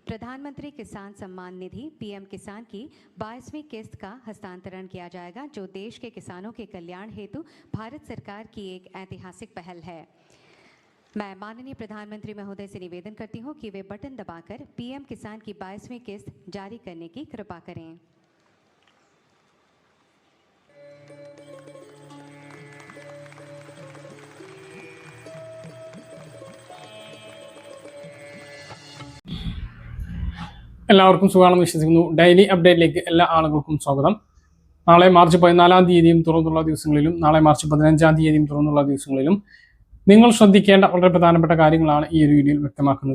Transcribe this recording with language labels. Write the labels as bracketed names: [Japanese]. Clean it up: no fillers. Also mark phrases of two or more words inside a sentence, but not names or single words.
[Hindi] प्रधानमंत्री किसान सम्मान निधि पीएम किसान की 22वीं किस्त का हस्तांतरण किया जाएगा, जो देश के किसानों के कल्याण हेतु भारत सरकार की एक ऐतिहासिक पहल है। मैं माननीय प्रधानमंत्री महोदय से निवेदन करती हूं कि वे बटन दबाकर पीएम किसान की 22वीं किस्त जारी करने की कृपा करें। [Malayalam] എല്ലാവർക്കും സുഖമാണെന്ന് വിശ്വസിക്കുന്നു. ഡെയിലി അപ്ഡേറ്റിലേക്ക് എല്ലാ ആളുകൾക്കും സ്വാഗതം. നാളെ മാർച്ച് 14-ാം തീയതിയും തുറന്നുള്ള ദിവസങ്ങളിലും നാളെ മാർച്ച് 15-ാം തീയതിയും തുറന്നുള്ള ദിവസങ്ങളിലും നിങ്ങൾ ശ്രദ്ധിക്കേണ്ട വളരെ പ്രധാനപ്പെട്ട കാര്യങ്ങളാണ് ഈ ഒരു വീഡിയോയിൽ വ്യക്തമാക്കുന്നത്.